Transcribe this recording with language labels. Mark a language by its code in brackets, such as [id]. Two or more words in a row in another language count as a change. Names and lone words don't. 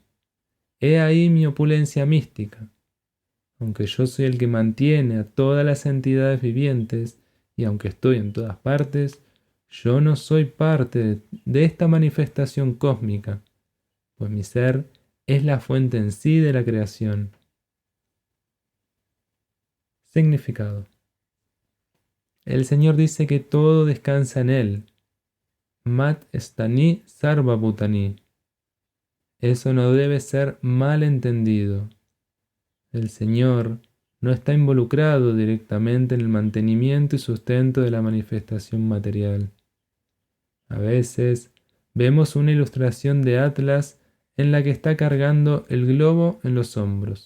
[es] He ahí mi opulencia mística. Aunque yo soy el que mantiene a todas las entidades vivientes, y aunque estoy en todas partes, yo no soy parte de esta manifestación cósmica, pues mi ser es la fuente en sí de la creación. Significado. El Señor dice que todo descansa en Él. [sa] मत्स्थानि सर्वभूतानि. [es] Eso no debe ser mal entendido. El Señor no está involucrado directamente en el mantenimiento y sustento de la manifestación material. A veces vemos una ilustración de Atlas en la que está cargando el globo en los hombros.